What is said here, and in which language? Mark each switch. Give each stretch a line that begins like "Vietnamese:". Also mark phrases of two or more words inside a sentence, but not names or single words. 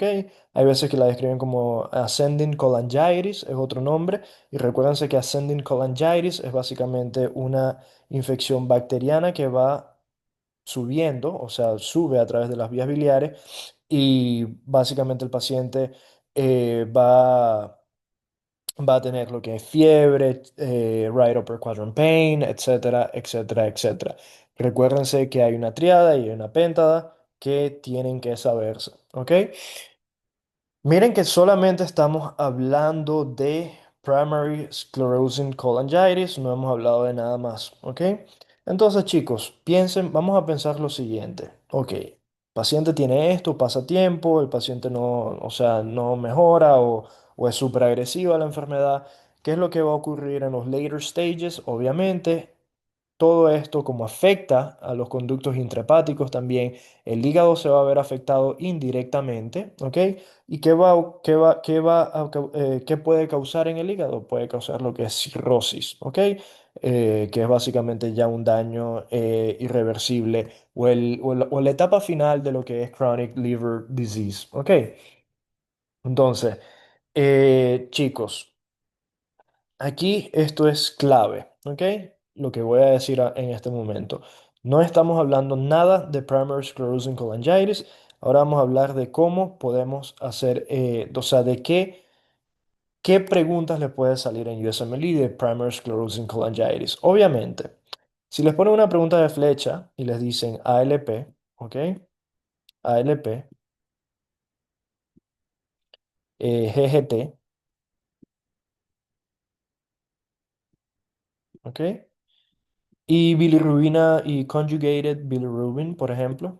Spanish: Hay veces que la describen como
English: ascending cholangitis,
Spanish: es otro nombre, y recuérdense que
English: ascending cholangitis
Spanish: es básicamente una infección bacteriana que va subiendo, o sea, sube a través de las vías biliares y básicamente el paciente va a tener lo que es fiebre,
English: right upper quadrant pain,
Spanish: etcétera, etcétera, etcétera. Recuérdense que hay una triada y una péntada que tienen que saberse, ¿ok? Miren que solamente estamos hablando de
English: primary sclerosing cholangitis,
Spanish: no hemos hablado de nada más, ¿ok? Entonces, chicos, piensen, vamos a pensar lo siguiente, ok, paciente tiene esto, pasa tiempo, el paciente no, o sea, no mejora o es súper agresiva la enfermedad. ¿Qué es lo que va a ocurrir en los
English: later stages?
Spanish: Obviamente, todo esto, como afecta a los conductos intrahepáticos también, el hígado se va a ver afectado indirectamente, ¿ok? ¿Y qué puede causar en el hígado? Puede causar lo que es cirrosis, ¿ok? Que es básicamente ya un daño irreversible o la etapa final de lo que es
English: chronic liver disease,
Spanish: ¿ok? Entonces, chicos. Aquí esto es clave, ¿ok? Lo que voy a decir en este momento. No estamos hablando nada de
English: primary sclerosing cholangitis.
Spanish: Ahora vamos a hablar de cómo podemos hacer, o sea, de qué preguntas le puede salir en USMLE de
English: primary sclerosing cholangitis.
Spanish: Obviamente, si les ponen una pregunta de flecha y les dicen ALP, ¿ok? ALP, GGT, ¿ok? Y bilirrubina y
English: conjugated bilirubin,
Spanish: por ejemplo.